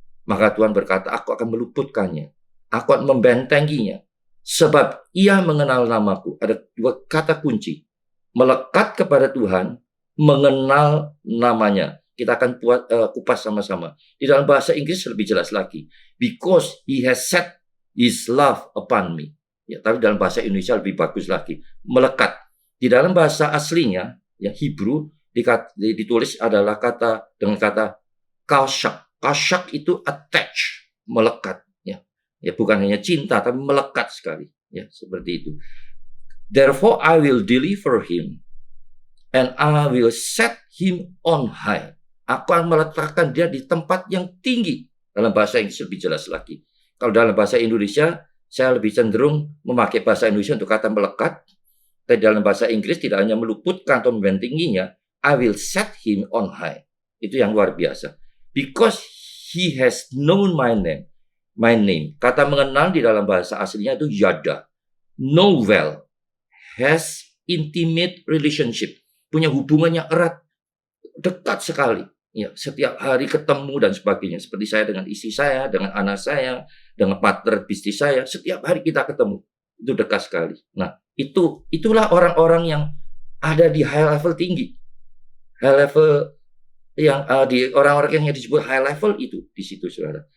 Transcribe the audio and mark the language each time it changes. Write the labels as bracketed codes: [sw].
[id] Maka Tuhan berkata, aku akan meluputkannya. Aku akan membentenginya. Sebab ia mengenal namaku. Ada dua kata kunci. melekat kepada Tuhan, mengenal namanya. Kita akan kupas sama-sama. Di dalam bahasa Inggris lebih jelas lagi. [en] Because he has set his love upon me. [id] Ya, tapi dalam bahasa Indonesia lebih bagus lagi. Melekat. Di dalam bahasa aslinya, ya Hebrew, ditulis adalah dengan kata kashak. Kashak itu attach, melekat. Ya, bukan hanya cinta, tapi melekat sekali. Ya, seperti itu. [en] Therefore I will deliver him, and I will set him on high. [id] Aku akan meletakkan dia di tempat yang tinggi. Dalam bahasa Inggris lebih jelas lagi. Kalau dalam bahasa Indonesia, saya lebih cenderung memakai bahasa Indonesia untuk kata melekat. Tapi dalam bahasa Inggris tidak hanya meluputkan atau membentenginya, [en] I will set him on high. [id] Itu yang luar biasa. [en] Because he has known my name. My name. [id] Kata mengenal di dalam bahasa aslinya itu yada. [en] Know well. Has intimate relationship. [id] Punya hubungan yang erat. Dekat sekali. Ya, setiap hari ketemu dan sebagainya. Seperti saya dengan istri saya, dengan anak saya, dengan partner bisnis saya. Setiap hari kita ketemu. Itu dekat sekali. Nah, itulah orang-orang yang ada di high level tinggi. High level yang di orang-orang yang disebut high level itu di situ, saudara.